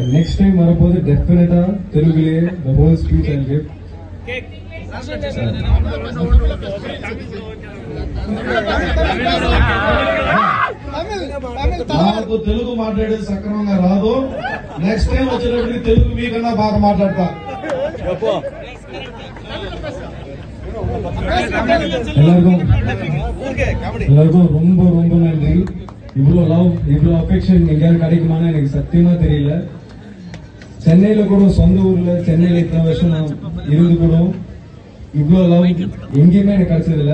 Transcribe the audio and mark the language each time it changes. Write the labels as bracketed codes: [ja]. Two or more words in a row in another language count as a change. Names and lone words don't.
[en] next time [ta] வரும்போது டெஃபினட்டா தெலுங்குலேயே [en] the whole speech I'll give. [te] నాకు తెలుగు మాట్లాడేది సక్రమంగా రాదు. [en] next time [te] వచ్చేటప్పటికి తెలుగు మీకన్నా బాగా మాట్లాడతా. [ta] எல்லாருக்கும் ரொம்ப ரொம்ப நன்றி. இவ்வளோ லவ், இவ்வளோ அஃபெக்ஷன் எங்கேயாவது கிடைக்குமான்னு எனக்கு சத்தியமா தெரியல. சென்னையில கூட, சொந்த ஊர்ல சென்னையில இத்தனை வருஷம் நான் இருந்து கூட இவ்வளோ லவ் எங்கேயுமே எனக்கு கிடைச்சதில்ல.